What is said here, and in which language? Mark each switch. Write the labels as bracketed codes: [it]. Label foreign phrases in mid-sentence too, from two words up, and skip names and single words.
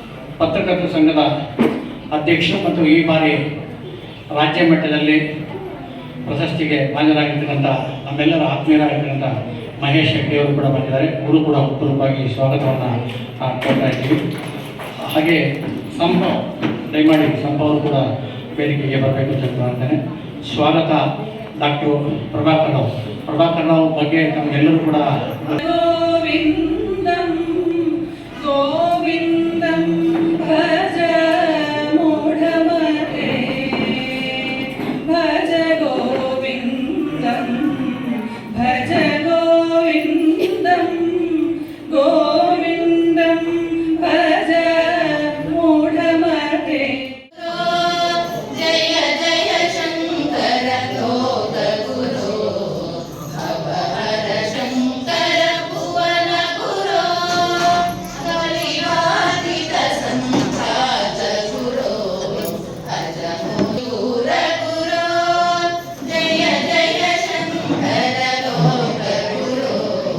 [kn] ಪತ್ರಕರ್ತರ ಸಂಘದ ಅಧ್ಯಕ್ಷರು ಮತ್ತು ಈ ಬಾರಿ ರಾಜ್ಯ ಮಟ್ಟದಲ್ಲಿ ಪ್ರಶಸ್ತಿಗೆ ಭಾಜನರಾಗಿರ್ತಕ್ಕಂಥ ನಮ್ಮೆಲ್ಲರ ಆತ್ಮೀಯರಾಗಿರ್ತಕ್ಕಂಥ ಮಹೇಶ್ ಹೆಗ್ಡೆಯವರು ಕೂಡ ಬಂದಿದ್ದಾರೆ. ಅವರು ಕೂಡ ಹುಟ್ಟುರೂಪಾಗಿ ಸ್ವಾಗತವನ್ನು ಕೊಡ್ತಾ ಇದ್ದೀವಿ. ಹಾಗೆ ದಯಮಾಡಿ ಸಂಭವರು ಕೂಡ ವೇದಿಕೆಗೆ ಬರಬೇಕು ಅಂತ ಮಾಡ್ತೇನೆ. ಸ್ವಾಗತ ಡಾಕ್ಟರ್ ಪ್ರಭಾಕರ್ ರಾವ್ ಬಗ್ಗೆ ನಮಗೆಲ್ಲರೂ ಕೂಡ [sa] ಗೋವಿಂದಂ ಗೋವಿಂದಂ ಭಜ ಮೂಢಮತೆ ಭಜ ಗೋವಿಂದಂ ಭಜ ಗೋವಿಂದಂ ಗೋವಿಂದಂ ಭಜ ಮೂಢಮತೆ. ಜಯ ಜಯ ಶಂಕರ ಲೋಕ ಗುರು ಭವಹರ ಶಂಕರ ಭುವನ ಗುರು ಕಲಿವಾದಿತ ಸಂಘಾತ ಗುರು ಅಜ ಮೂರ ಗುರು ಜಯ ಜಯ ಶಂಕರ ಲೋಕ ಗುರು